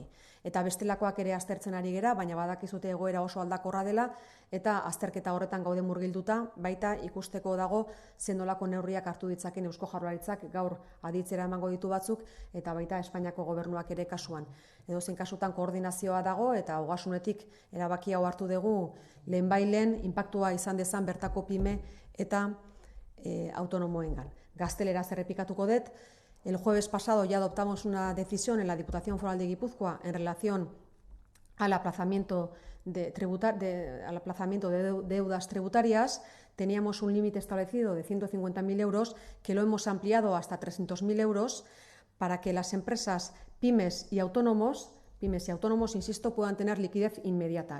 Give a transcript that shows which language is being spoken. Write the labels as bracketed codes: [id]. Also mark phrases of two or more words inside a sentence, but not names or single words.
[eu] Eta bestelakoak ere aztertzen ari gera, baina badakizute egoera oso aldakorra dela eta azterketa horretan gaude murgilduta, baita ikusteko dago zenolako neurriak hartu ditzaken Eusko Jaurlaritzak gaur aditzera emango ditu batzuk eta baita Espainiako gobernuak ere kasuan. Edozein kasutan koordinazioa dago eta ogasunetik erabaki hau hartu dugu lehenbailen inpaktua izan dezan bertako pyme eta autonomoengan. Gazteleraz errepikatuko dut. [es] El jueves pasado ya adoptamos una decisión en la Diputación Foral de Guipúzcoa en relación al aplazamiento de deudas tributarias. Teníamos un límite establecido de 150.000 euros que lo hemos ampliado hasta 300.000 euros para que las empresas pymes y autónomos, insisto, puedan tener liquidez inmediata.